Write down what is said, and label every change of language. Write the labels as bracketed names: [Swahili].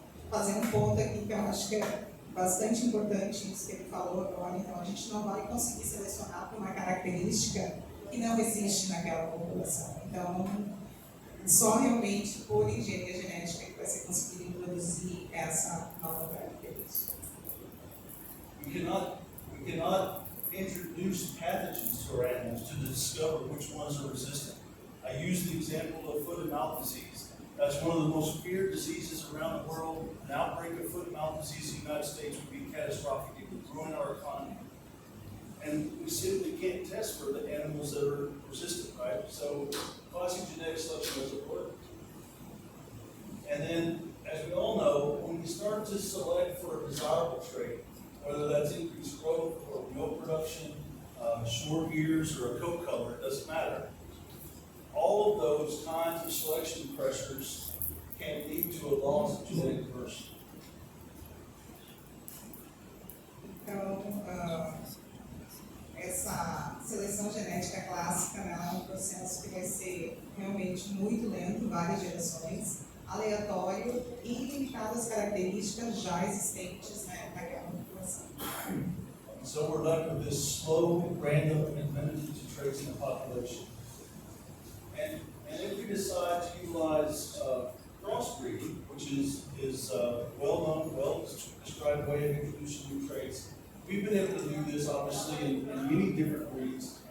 [Portuguese] Fazer ponto aqui que eu acho que é bastante importante isso que ele falou agora. Então, a gente não vai conseguir selecionar por uma característica que não existe naquela população. Então, só realmente por engenharia genética que vai ser conseguido introduzir essa nova característica. [English] We cannot introduce pathogens to our animals to discover which ones are resistant. I use the example of foot and mouth disease. That's one of the most feared diseases around the world. An outbreak of foot and mouth disease in the United States would be catastrophic. It would ruin our economy. And we simply can't test for the animals that are resistant, right? So classic genetic selection doesn't work. And then, as we all know, when we start to select for a desirable trait, whether that's increased growth or milk production, short ears, or a coat color, it doesn't matter. All of those kinds of selection pressures can lead to a loss of genetic diversity. [Portuguese] Então, essa seleção genética clássica, né, é um processo que vai ser realmente muito lento, várias gerações, aleatório e limitado às características já existentes, né, daquela população. [English] So we're left with this slow, random, and limited to traits in the population. And if we decide to utilize crossbreeding, which is well-known, well-described way of introducing new traits, we've been able to do this obviously in many different breeds.